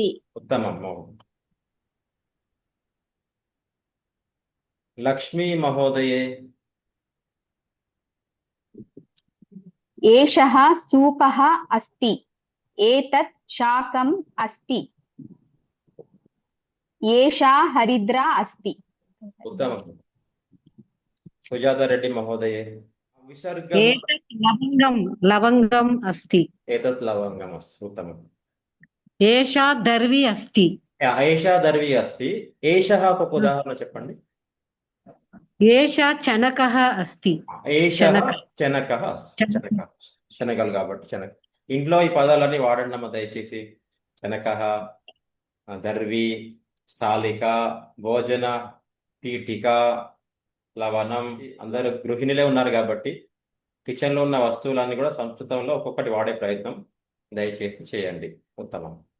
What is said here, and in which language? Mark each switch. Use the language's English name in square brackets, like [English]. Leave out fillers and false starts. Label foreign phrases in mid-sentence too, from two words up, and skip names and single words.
[Sanskrit] ఉత్తమం. లక్ష్మీ మహోదయే. ఏషః సూపః అస్తి. ఏతత్ శాకం అస్తి. ఏషా హరిద్రా అస్తి. उत्तमं सुजातारेड्डी महोदये विसर्गम् ఏతత్ లవంగం అస్తి. एतत् लवङ्गमस्ति उत्तमम् ఏషా దర్వి అస్తి. एषा दर्वी अस्ति एषः [Telugu] ఒక ఉదాహరణ చెప్పండి [Sanskrit] ఏషా చనకః అస్తి. ఏషः శనక. శనకः శనక [Telugu] శనగలు కాబట్టి శనక ఇంట్లో ఈ పదాలన్నీ వాడండి అమ్మ దయచేసి [Sanskrit] శనకः దర్వి స్థాళిక భోజన పీఠిక లవణం [Telugu] అందరూ గృహిణులే ఉన్నారు కాబట్టి కిచెన్లో ఉన్న వస్తువులన్నీ కూడా సంస్కృతంలో ఒక్కొక్కటి వాడే ప్రయత్నం దయచేసి చేయండి ఉత్తమం